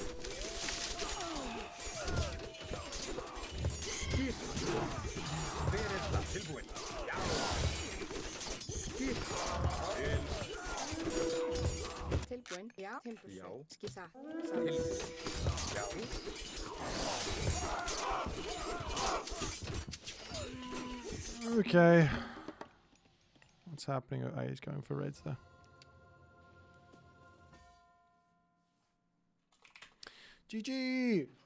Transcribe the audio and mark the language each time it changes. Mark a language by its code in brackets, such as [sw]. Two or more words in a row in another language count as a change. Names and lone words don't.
[is] Hver það? Tilbúin. Já. Tilbúin. Já. Timbursveit. Já. Skissa. Tilbúin. Já. [en] Okay. What's happening? Oh, he's going for raids there. GG!